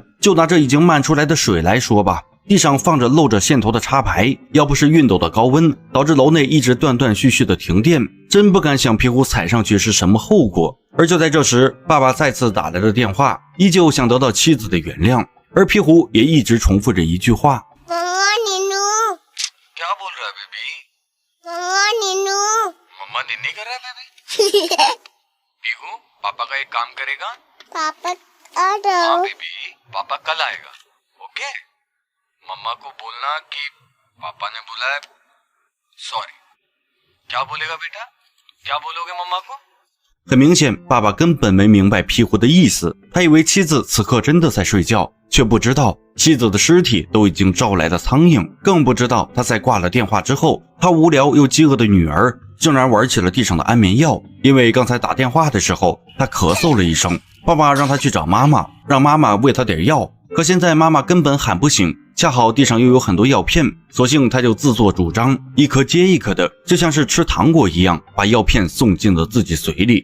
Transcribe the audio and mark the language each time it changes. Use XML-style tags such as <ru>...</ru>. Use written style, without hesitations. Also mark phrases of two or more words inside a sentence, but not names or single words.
<zh>就拿这已经漫出来的水来说吧，地上放着露着线头的插排，要不是熨斗的高温导致楼内一直断断续续的停电，真不敢想皮狐踩上去是什么后果。而就在这时，爸爸再次打来了电话，依旧想得到妻子的原谅，而皮狐也一直重复着一句话：</zh> <hi>妈妈 नीनू क्या बोल रहा है बेबी? 妈妈 नीनू मम्मा निन्नी कर रहा है बेबी? पीहू, पापा का एक काम करेगा? पापा आ हाँ जाओ बेबी, पापा कल आएगा, ओके? मम्मा को बोलना कि पापा ने बोला है सॉरी। क्या बोलेगा बेटा? क्या बोलोगे मम्मा को?</hi> <zh>很明显，爸爸根本没明白皮狐的意思，他以为妻子此刻真的在睡觉，却不知道妻子的尸体都已经招来了苍蝇，更不知道他在挂了电话之后，他无聊又饥饿的女儿竟然玩起了地上的安眠药。因为刚才打电话的时候，他咳嗽了一声，爸爸让他去找妈妈，让妈妈喂他点药，可现在妈妈根本喊不醒，恰好地上又有很多药片，索性他就自作主张，一颗接一颗的，就像是吃糖果一样，把药片送进了自己嘴里。</zh>